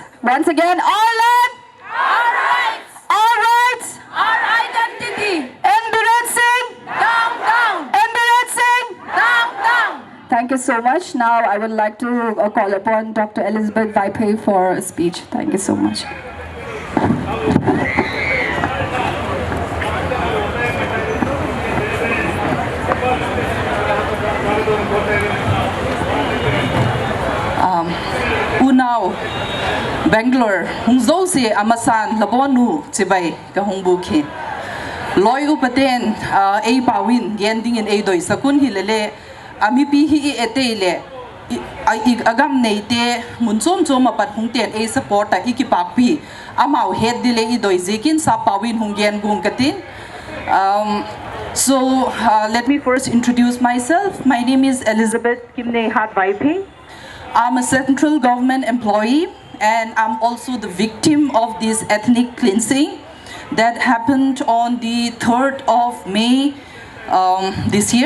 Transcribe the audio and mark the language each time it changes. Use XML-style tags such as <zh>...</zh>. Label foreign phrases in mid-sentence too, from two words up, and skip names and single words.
<en>Once again, our land, Our rights, our rights. our identity. Embracing. Down, down, Embracing. down, down. Thank you so much. Now I would like to call upon Dr. Elizabeth Vaipe for a speech. Thank you so much.</en> <tcz>Unao, Bangalore, Hungzo se amasan labonu chibai ka hungbuki. Loy upaten a pawin yending in a doi sakun hilele amipi hi etele agam neite munsom choma pat hungten a support a ikipapi amau head dile I doi zekin sa pawin hungyen gungkatin.</tcz> <en>So let me first introduce myself. My name is Elizabeth Kimne Hat Vaipe. I'm a central government employee and I'm also the victim of this ethnic cleansing that happened on the 3rd of May this year.</en>